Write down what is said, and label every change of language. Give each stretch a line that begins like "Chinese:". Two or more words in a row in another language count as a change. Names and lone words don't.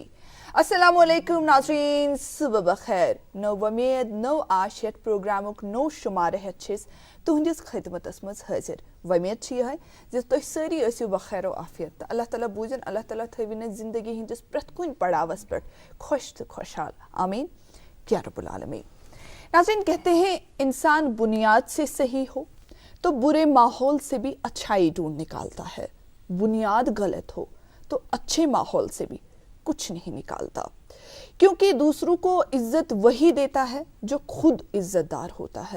Arabic: السلام علیکم
Kashmiri: नाज़रीन, सुबह बखैर। नो वमेद नो आश प्रोग्रामुक नो शुमार हेछिस तुहंदिस खिदमतस मज हाजिर। वमेद छी है जे तुह सारी आसियो बखैर व आफियत। अल्लाह ताला बूजन, अल्लाह ताला थविन जिंदगी हिंदिस प्रथ कुन पड़ावस पर खुश तो खुशहाल,
Arabic: آمین یا رب العالمین.
Hindi: नाज़रीन, कहते हैं इंसान बुनियाद से सही हो तो बुरे माहौल से भी अच्छाई ढूंढ निकालता है, बुनियाद गलत हो तो अच्छे माहौल से भी कुछ नहीं निकालता, क्योंकि दूसरों को इज्जत वही देता है जो खुद इज्जतदार होता है।